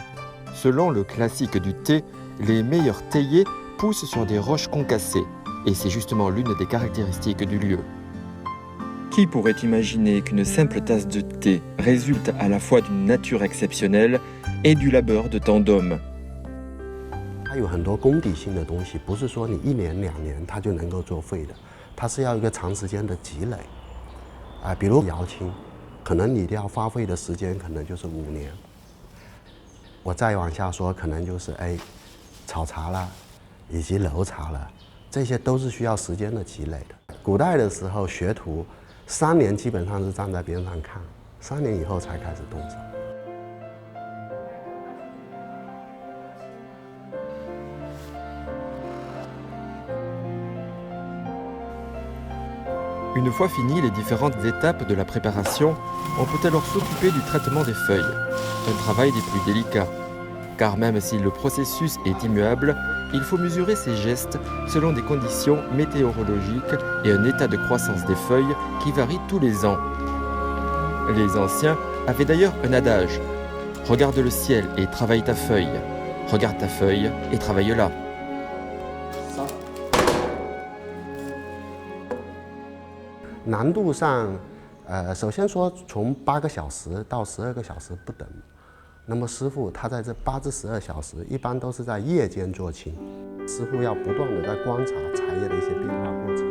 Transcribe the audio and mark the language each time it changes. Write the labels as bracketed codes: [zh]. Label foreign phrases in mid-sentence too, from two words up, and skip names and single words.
[fr] Selon le classique du thé, les meilleurs théiers poussent sur des roches concassées, et c'est justement l'une des caractéristiques du lieu. Qui pourrait imaginer qu'une simple tasse de thé résulte à la fois d'une nature exceptionnelle et du labeur de tant d'hommes? [zh] 它有很多功底性的东西，不是说你1年2年它就能够作废的，它是要一个长时间的积累。比如窑青，可能你要花费的时间可能就是5年。我再往下说，可能就是炒茶啦，以及揉茶了，这些都是需要时间的积累的。古代的时候，学徒3年基本上是站在边上看，3年以后才开始动手。 [fr] Une fois finies les différentes étapes de la préparation, on peut alors s'occuper du traitement des feuilles, un travail des plus délicats. Car même si le processus est immuable, il faut mesurer ses gestes selon des conditions météorologiques et un état de croissance des feuilles qui varie tous les ans. Les anciens avaient d'ailleurs un adage: regarde le ciel et travaille ta feuille, regarde ta feuille et travaille-la. [zh] 难度上，首先说从8个小时到12个小时不等。那么师傅他在这8至12小时，一般都是在夜间做青。师傅要不断的在观察茶叶的一些变化过程。